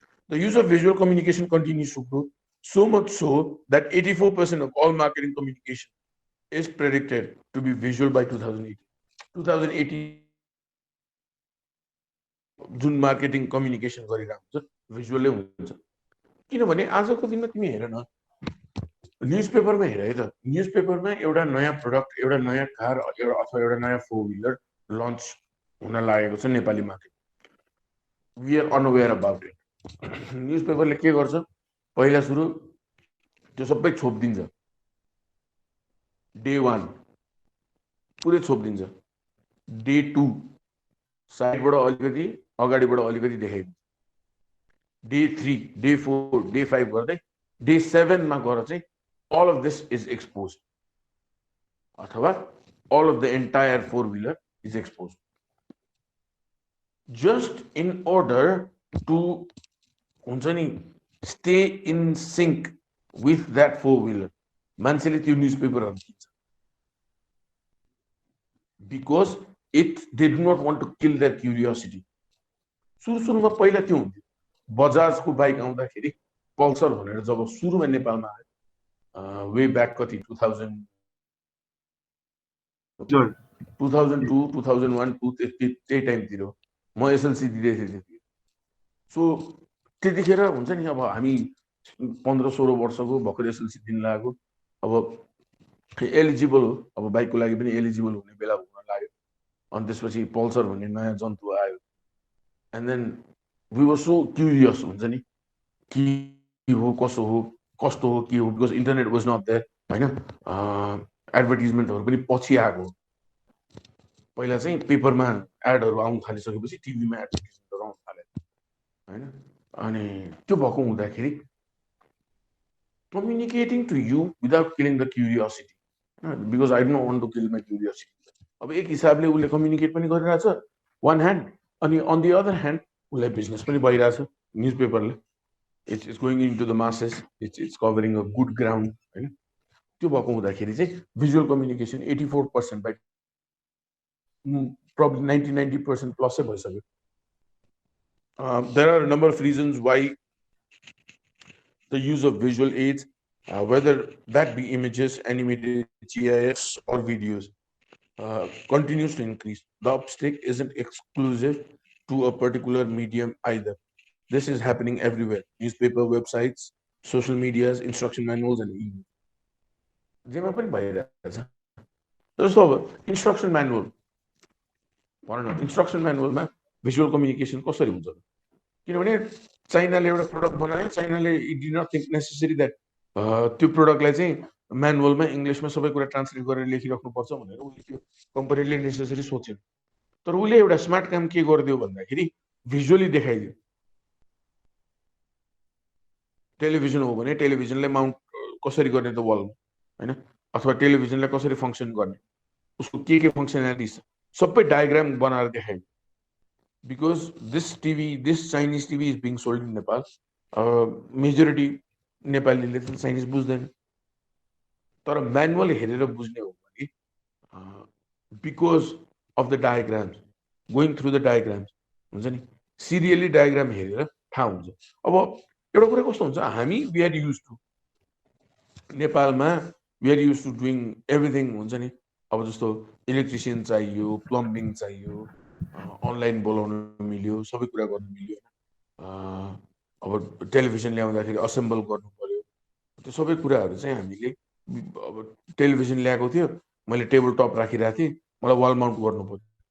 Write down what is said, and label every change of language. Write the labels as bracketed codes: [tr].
[en] The use of visual communication continues to grow, so much so that 84% of all marketing communication is predicted to be visual by 2018. [ne] 2018 जुन marketing communication गरिरहेको हुन्छ भिजुअलै हुन्छ। किनभने आजको दिनमा तिमी हेर न, न्युजपेपरमा हेर है त, न्युजपेपरमा एउटा नयाँ प्रडक्ट, एउटा नयाँ कार अथवा एउटा नयाँ 4 व्हिलर लन्च हुन लागेको छ Nepali market. [en] We are unaware about it. [ne] न्युजपेपरले के गर्छ, पहिला सुरु त्यो सबै छोपिदिन्छ, डे 1 पुरै छोपिदिन्छ, डे 2 साइडबाट अलिकति अगाडिबाट अलिकति देखाइदिन्छ, डे 3 डे 4 डे 5 गर्दै डे 7 मा गएर चाहिँ [en] all of this is exposed अथवा all of the entire four-wheeler is exposed just in order to हुन्छ नि stay in sync with that four-wheeler. [ne] मान्छेले त्यो न्युजपेपरहरु किन्छ [en] because they do not want to kill their curiosity. [ne] सुरुमा पहिला त्यो हुन्थ्यो, बजाजको बाइक आउँदाखेरि पल्सर भनेर जब सुरुमा नेपालमा आयो वे ब्याक कति 2002 2001 त्यही टाइमतिर म एसएलसी दिँदै थिएँ त्यति। सो त्यतिखेर हुन्छ नि अब हामी 15-16 वर्षको भर्खर एसएलसी दिन लागेको, अब एलिजिबल हो, अब बाइकको लागि पनि एलिजिबल हुने बेला हुन लाग्यो। अनि त्यसपछि पल्सर भन्ने नयाँ जन्तु आयो [en] and then we were so curious [ne] हुन्छ नि के हो कसो हो कस्तो हो के हो, [en] because internet was not there [ne] हैन। एडभर्टाइजमेन्टहरु पनि पछि आएको, पहिला चाहिँ पेपरमा एडहरु आउन थालिसकेपछि टिभीमा एडभर्टाइजमेन्टहरु आउन थाले हैन। अनि त्यो भएको हुँदाखेरि [en] communicating to you without killing the curiosity, because I don't want to kill my curiosity. [ne] अब एक हिसाबले उले कम्युनिकेट पनि गरिरहेछ [en] one hand, अनि on the other hand [ne] उले बिजनेस पनि भइरहेछ न्युजपेपरले, [en] it's going into the masses, it's covering a good ground हैन। [ne] त्यो भएको हुँदाखेरि चाहिँ visual communication 84% by probably 90% plus चाहिँ भइसक्यो। [en] There are a number of reasons why the use of visual aids, whether that be images, animated GIFs or videos, continues to increase. The upstick isn't exclusive to a particular medium either. This is happening everywhere: newspaper, websites, social medias, instruction manuals, and email. [ne] जेमा पनि भइरहेछ। जस्तो अब instruction manual भनौँ न, instruction म्यानुअलमा visual communication कसरी हुन्छ? किनभने चाइनाले एउटा प्रोडक्ट बनायो, चाइनाले [en] it did not think necessary that [ne] त्यो प्रोडक्टलाई चाहिँ म्यानुअलमा इंग्लिशमा सबै कुरा ट्रान्सलेट गरेर लेखिराख्नु पर्छ भनेर उले त्यो कम्पनीले नेसेसरी सोचेन। तर उले एउटा स्मार्ट काम के गर्दियो भन्दाखेरि भिजुअली देखाइदियो। टेलिभिजन हो भने टेलिभिजनलाई माउन्ट कसरी गर्ने त वलमा हैन, अथवा टेलिभिजनलाई कसरी फंक्सन गर्ने, उसको के फंक्सनालिटिज सबै डायग्राम बनाएर देखाइदियो। [en] Because this Chinese TV is being sold in Nepal, majority Nepali Chinese [ne] बुझ्दैन, तर म्यानुअल हेरेर बुझ्ने हो भने [en] because of the diagrams, going through the diagrams [ne] हुन्छ नि, सिरियली डायग्राम हेरेर थाहा हुन्छ। अब एउटा कुरा कस्तो हुन्छ, हामी [en] we are used to नेपालमा we are used to doing everything हुन्छ नि। [ne] अब जस्तो इलेक्ट्रिशियन चाहियो, प्लम्बिङ चाहियो, अनलाइन बोलाउन मिल्यो, सबै कुरा गर्न मिल्यो। अब टेलिभिजन ल्याउँदाखेरि असेम्बल गर्नु पर्यो, त्यो सबै कुराहरू चाहिँ हामीले अब टेलिभिजन ल्याएको थियो, मैले टेबल टप राखिरहेको थिएँ, मलाई वाल माउन्ट गर्नु पर्यो।